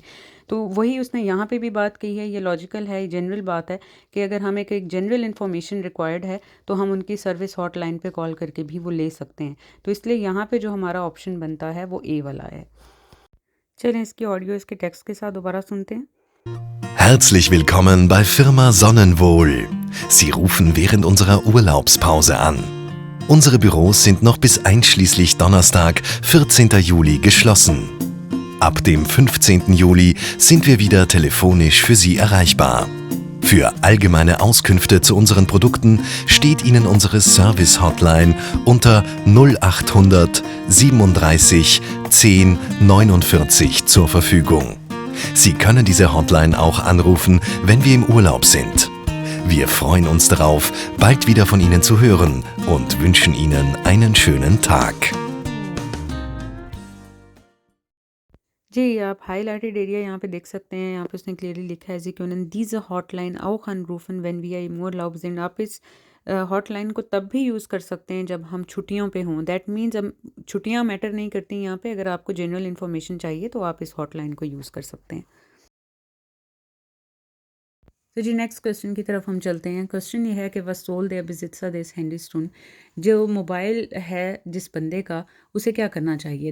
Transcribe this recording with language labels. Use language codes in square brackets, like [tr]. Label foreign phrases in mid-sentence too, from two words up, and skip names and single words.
[hi] तो वही उसने यहाँ पे भी बात कही है, ये लॉजिकल है, ये जनरल बात है कि अगर हमें एक [en] general information required [hi] है तो हम उनकी [en] service hotline [hi] पे कॉल करके भी वो ले सकते हैं। तो इसलिए यहाँ पे जो हमारा ऑप्शन बनता है वो ए वाला है। चलें इसकी ऑडियो इसके टेक्स्ट के साथ दोबारा सुनते हैं। [de] Herzlich willkommen bei Firma Sonnenwohl. Sie rufen während unserer Urlaubspause an. Unsere Büros sind noch bis einschließlich Donnerstag, 14. Juli geschlossen. Ab dem 15. Juli sind wir wieder telefonisch für Sie erreichbar. Für allgemeine Auskünfte zu unseren Produkten steht Ihnen unsere Service-Hotline unter 0800 37 10 49 zur Verfügung. Sie können diese Hotline auch anrufen, wenn wir im Urlaub sind. Wir freuen uns darauf, bald wieder von Ihnen zu hören und wünschen Ihnen einen schönen Tag. [hi] जी आप [en] highlighted area [hi] यहाँ पे देख सकते हैं, यहाँ पे उसने क्लियरली लिखा है [de] Sie können diese Hotline auch anrufen wenn wir im Urlaub sind. [hi] आप इस हॉटलाइन को तब भी यूज़ कर सकते हैं जब हम छुट्टियों पे हों। [en] that means [hi] अब छुट्टियाँ मैटर नहीं करती यहाँ पे, अगर आपको [en] general information [hi] चाहिए तो आप इस हॉटलाइन को यूज़ कर सकते हैं। तो जी नेक्स्ट क्वेश्चन की तरफ हम चलते हैं। क्वेश्चन ये है कि [de] was soll der Besitzer des Handys tun, [hi] जो मोबाइल है जिस बंदे का उसे क्या करना चाहिए।